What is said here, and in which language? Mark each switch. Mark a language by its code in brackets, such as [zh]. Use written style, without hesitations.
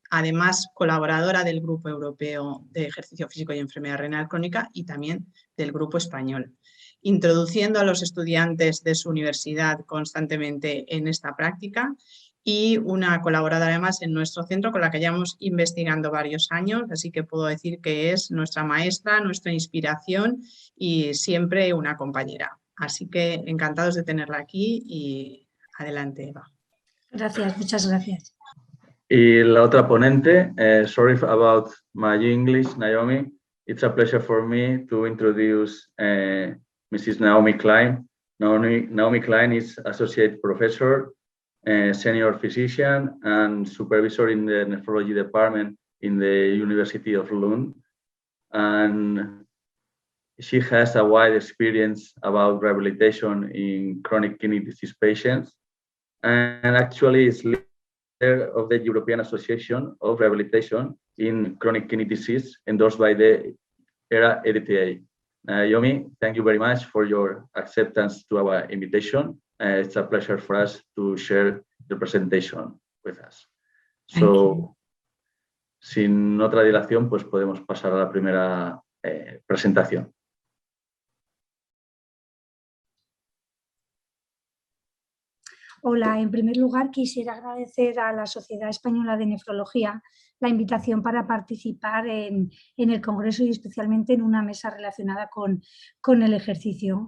[es] Además, colaboradora del Grupo Europeo de Ejercicio Físico y Enfermedad Renal Crónica y también del Grupo Español, introduciendo a los estudiantes de su universidad constantemente en esta práctica y una colaboradora además en nuestro centro con la que llevamos investigando varios años, así que puedo decir que es nuestra maestra, nuestra inspiración y siempre una compañera. Así que encantados de tenerla aquí y adelante, Eva. Gracias, muchas gracias. Y la otra ponente, [en] sorry about my English, [es] Naomi. [en] It's a pleasure for me to introduce Mrs. Naomi Klein. Naomi Klein is Associate Professor, Senior Physician, and Supervisor in the Nephrology Department in the University of Lund. And she has a wide experience about rehabilitation in chronic kidney disease patients, and actually is of the European Association of Rehabilitation in Chronic Kidney Disease, endorsed by the ERA-EDTA. Naomi, thank you very much for your acceptance to our invitation. It's a pleasure for us to share the presentation with us. [es] So, sin otra dilación, pues podemos pasar a la primera presentación. Hola, en primer lugar quisiera agradecer a la Sociedad Española de Nefrología la invitación para participar en el Congreso y especialmente en una mesa relacionada con el ejercicio.